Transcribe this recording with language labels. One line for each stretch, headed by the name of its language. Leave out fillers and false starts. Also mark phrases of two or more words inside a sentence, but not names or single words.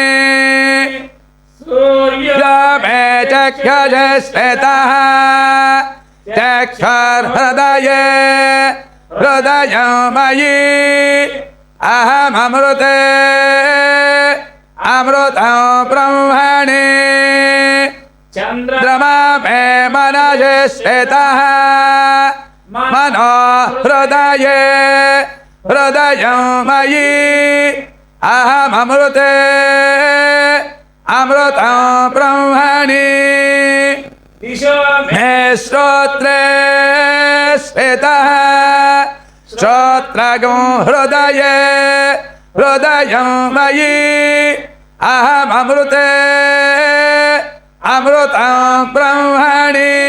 Sanskrit: सूर्यमे चक्षुषे स्थितः चक्षुर्हृदये हृदयं मयि अहममृते अमृतं ब्रह्मणि चन्द्रमा मे मनसे स्थितः मनो हृदये हृदयं मयि अहममृते अमृतं ब्रह्मणि मे श्रोत्रे श्वेतः श्रोत्रगं हृदये हृदयं मयि अहमृते अमृतं ब्रह्मणि.